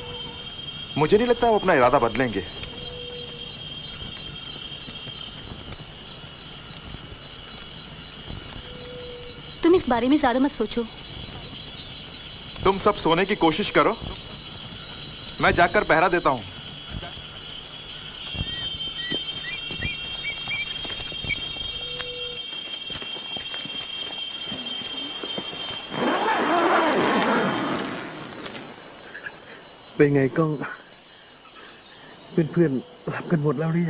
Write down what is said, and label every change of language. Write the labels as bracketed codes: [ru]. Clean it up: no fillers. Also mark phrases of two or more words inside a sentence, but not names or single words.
[hi] मुझे नहीं लगता वो अपना इरादा बदलेंगे। तुम इस बारे में ज्यादा मत सोचो। तुम सब सोने की कोशिश करो, मैं जाकर पहरा देता हूं। [th] เป็นไงก้องเพื่อนๆหลับกันหมดแล้วหรือยัง